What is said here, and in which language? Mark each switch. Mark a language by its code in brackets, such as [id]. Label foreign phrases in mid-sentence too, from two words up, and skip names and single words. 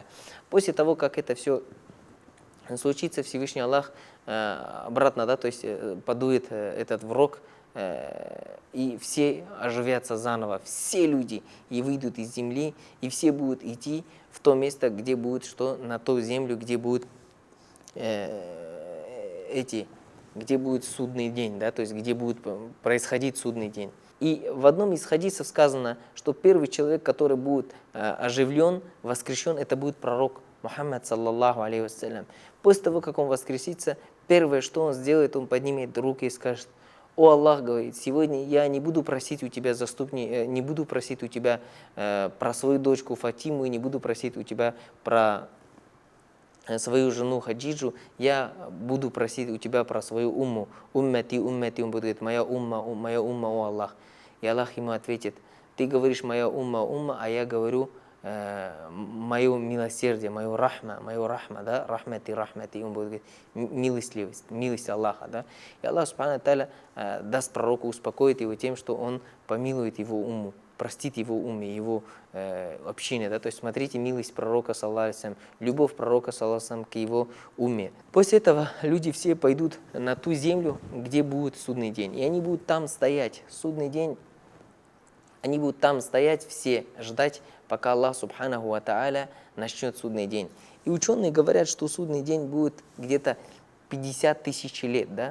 [ru] После того, как это все случится, Всевышний Аллах обратно, да, то есть подует этот в рог, и все оживятся заново, все люди, и выйдут из земли, и все будут идти в то место, где будет, что на ту землю, где будет где будет судный день, да, то есть где будет происходить судный день. И в одном из хадисов сказано, что первый человек, который будет оживлен, воскрешен, это будет пророк Мухаммад, [ar] صلى الله عليه وسلم. [ru] После того, как он воскресится, первое, что он сделает, он поднимет руки и скажет: «О Аллах, говорит, сегодня я не буду просить у тебя не буду просить у тебя про свою дочку Фатиму, и не буду просить у тебя про свою жену Хаджиджу, я буду просить у тебя про свою умму. [ar] أمتي، أمتي». [ru] Он будет говорить: моя умма, о Аллах. И Аллах ему ответит: ты говоришь моя умма, а я говорю мое милосердие, мое рахма, да, рахмати. Он будет говорить милость Аллаха, да. И Аллах [ar] سبحانه وتعالى [ru] даст пророку, успокоит его тем, что он помилует его умму, простит его умме, его общине, да. То есть смотрите милость пророка, [ar] صلى الله عليه وسلم, [ru] любовь пророка, [ar] صلى الله عليه وسلم, [ru] к его умме. После этого люди все пойдут на ту землю, где будет судный день, и они будут там стоять, судный день. Они будут там стоять все, ждать, пока Аллах [ar] سبحانه وتعالى [ru] начнет судный день. И ученые говорят, что судный день будет где-то 50 тысяч лет, да?